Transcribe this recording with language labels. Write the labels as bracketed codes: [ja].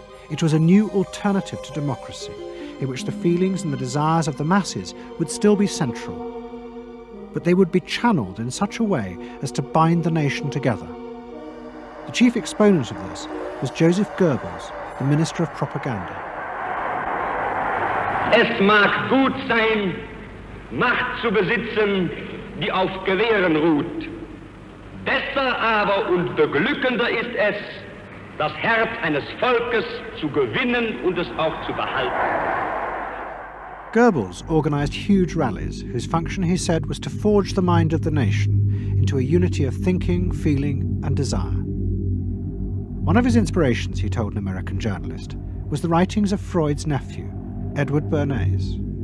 [en] It was a new alternative to democracy, in which the feelings and the desires of the masses would still be central, but they would be channeled in such a way as to bind the nation together. The chief exponent of this was Joseph Goebbels, the Minister of Propaganda. [de] Es mag gut sein, Macht zu besitzen, die auf Gewehren ruht. Besser aber und beglückender ist es, das Herz eines Volkes zu gewinnen und es auch zu behalten. [en] Goebbels organised huge rallies whose function, he said, was to forge the mind of the nation into a unity of thinking, feeling and desire. One of his inspirations, he told an American journalist, was the writings of Freud's nephew, Edward Bernays.